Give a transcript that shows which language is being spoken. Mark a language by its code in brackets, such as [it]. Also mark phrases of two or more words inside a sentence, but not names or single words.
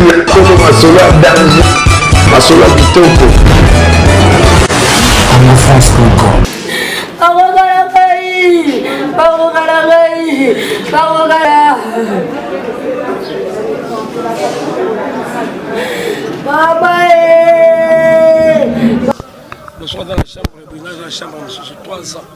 [ln] ya Congo masolo ya danger masolo ya kitoko Congo France Congo [fr] le soir dans la chambre, dans la chambre, sur 3 ans.